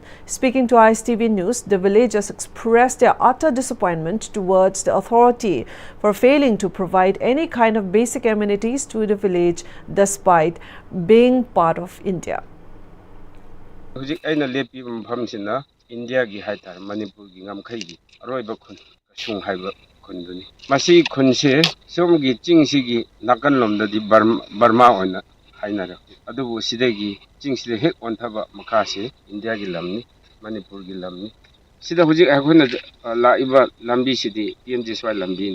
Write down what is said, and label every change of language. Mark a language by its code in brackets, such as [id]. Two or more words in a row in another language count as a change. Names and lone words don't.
[en] Speaking to Pm-Istv News, the villagers expressed their utter disappointment towards the authority for failing to provide any kind of basic amenities to the village despite being part of India. [mni] India gi haita Manipur gi ngamkhai gi aroiba khun Kasung haiba khunduni masi khunse somgi chingsi gi nakan lomda di Burma ona hainara adubu sidagi chingside hek onthaba makase India gi lamni Manipur gi lamni sida hujik akhuna laiba lambi sidi Pm-Istv lambi